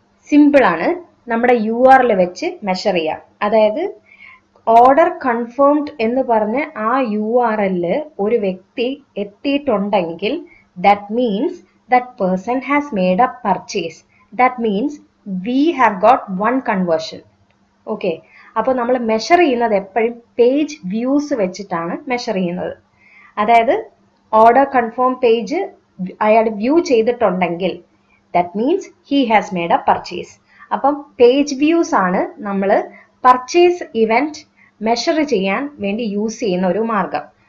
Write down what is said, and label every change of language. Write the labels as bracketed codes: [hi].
[ml] Simple ആണ്, നമ്മുടെ URL വെച്ച് മെഷർ ചെയ്യാം. അതായത് ഓർഡർ കൺഫേംഡ് എന്ന് പറഞ്ഞ് ആ URL ഒരു വ്യക്തി എത്തിയിട്ടുണ്ടെങ്കിൽ [en] That means that person has made a purchase. That means we have got one conversion. [ml] Okay, അപ്പോൾ നമ്മൾ മെഷർ ചെയ്യുന്നത് എപ്പോഴും പേജ് വ്യൂസ് വെച്ചിട്ടാണ് മെഷർ ചെയ്യുന്നത്. അതായത് ഓർഡർ കൺഫേം പേജ് അയാൾ വ്യൂ ചെയ്തിട്ടുണ്ടെങ്കിൽ [en] that means he has made a purchase. [ml] അപ്പം പേജ് വ്യൂസ് ആണ് നമ്മൾ പർച്ചേസ് ഇവന്റ് മെഷർ ചെയ്യാൻ വേണ്ടി യൂസ് ചെയ്യുന്ന ഒരു മാർഗം.